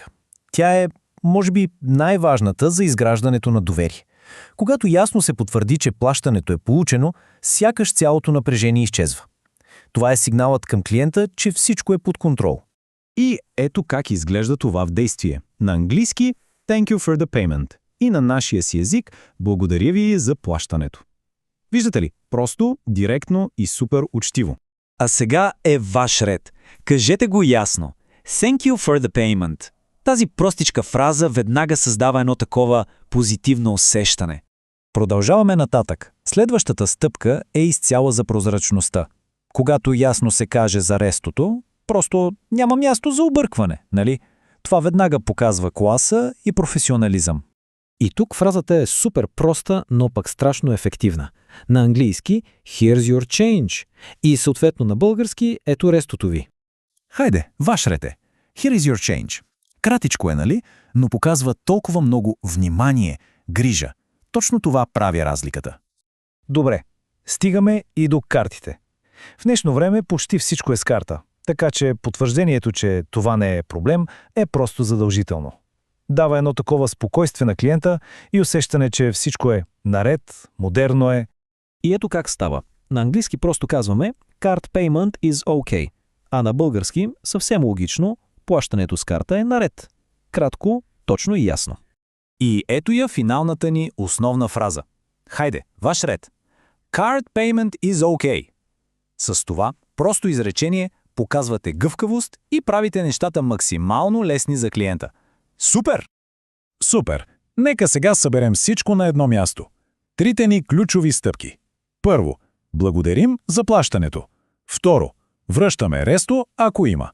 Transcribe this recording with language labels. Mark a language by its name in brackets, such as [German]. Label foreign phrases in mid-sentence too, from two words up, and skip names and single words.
[Bulgarian] Тя е, може би, най-важната за изграждането на доверие. Когато ясно се потвърди, че плащането е получено, сякаш цялото напрежение изчезва. Това е сигналът към клиента, че всичко е под контрол. И ето как изглежда това в действие. На английски [English] «Thank you for the payment» [Bulgarian] и на нашия си език «Благодаря ви за плащането». Виждате ли? Просто, директно и супер учтиво. А сега е ваш ред. Кажете го ясно. [English] Thank you for the payment. [Bulgarian] Тази простичка фраза веднага създава едно такова позитивно усещане. Продължаваме нататък. Следващата стъпка е изцяло за прозрачността. Когато ясно се каже за рестото, просто няма място за объркване, нали? Това веднага показва класа и професионализъм. И тук фразата е супер проста, но пък страшно ефективна. На английски [English] «Here's your change» [Bulgarian] и съответно на български «Ето рестото ви». Хайде, ваш ред е. [English] «Here is your change». [Bulgarian] Кратичко е, нали? Но показва толкова много внимание, грижа. Точно това прави разликата. Добре, стигаме и до картите. В днешно време почти всичко е с карта, така че потвърждението, че това не е проблем, е просто задължително. Дава едно такова спокойствие на клиента и усещане, че всичко е наред, модерно е. И ето как става. На английски просто казваме [English] «Card payment is OK», [Bulgarian] а на български съвсем логично плащането с карта е наред. Кратко, точно и ясно. И ето я финалната ни основна фраза. Хайде, ваш ред. [English] Card payment is OK. [Bulgarian] С това просто изречение показвате гъвкавост и правите нещата максимално лесни за клиента. Супер! Супер! Нека сега съберем всичко на едно място. Трите ни ключови стъпки. Първо, благодарим за плащането. Второ, връщаме ресто, ако има.